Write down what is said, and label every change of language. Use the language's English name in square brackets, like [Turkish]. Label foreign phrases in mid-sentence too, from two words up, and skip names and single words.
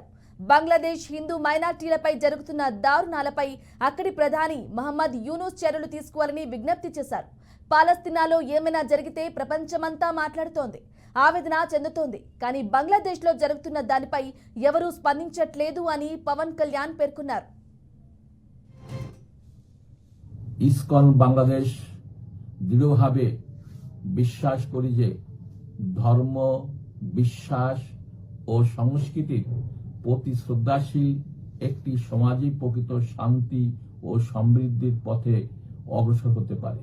[Telugu] బంగ్లాదేశ్ హిందూ మైనార్టీలపై జరుగుతున్న దారుణాలపై అక్కడి ప్రధాని మహమ్మద్ యూనూస్ చర్యలు తీసుకోవాలని విజ్ఞప్తి చేశారు. పాలస్తీనాలో ఏమైనా జరిగితే ప్రపంచమంతా మాట్లాడుతోంది, ఆవేదన చెందుతోంది. కానీ బంగ్లాదేశ్లో జరుగుతున్న దానిపై ఎవరూ స్పందించట్లేదు అని పవన్ కళ్యాణ్ పేర్కొన్నారు. [Bangla] ইসকন বাংলাদেশ দৃঢ়ভাবে বিশ্বাস করি যে ধর্ম, বিশ্বাস ও সংস্কৃতির প্রতি শ্রদ্ধাশীল একটি সমাজই প্রকৃত শান্তি ও সমৃদ্ধির পথে অগ্রসর হতে পারে।